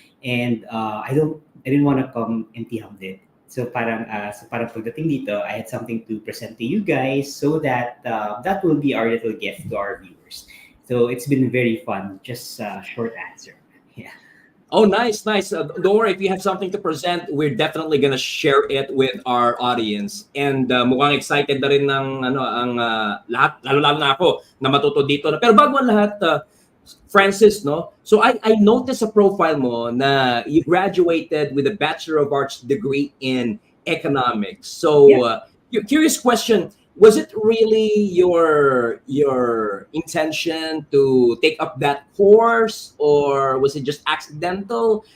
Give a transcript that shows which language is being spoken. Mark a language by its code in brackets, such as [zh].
[en] And I didn't want to come empty-handed. [tl] So parang pagdating dito, [en] I had something to present to you guys so that that will be our little gift to our viewers. So it's been very fun. Just a short answer. Yeah. Oh, nice. Don't worry, if you have something to present, we're definitely gonna share it with our audience. [tl] And mukhang excited na rin ng ang lahat, lalo na ako na matuto dito. Pero bago ang lahat, Francis, no? [en] So I noticed sa profile mo na you graduated with a Bachelor of Arts degree in economics. So curious question, was it really your intention to take up that course, or was it just accidental?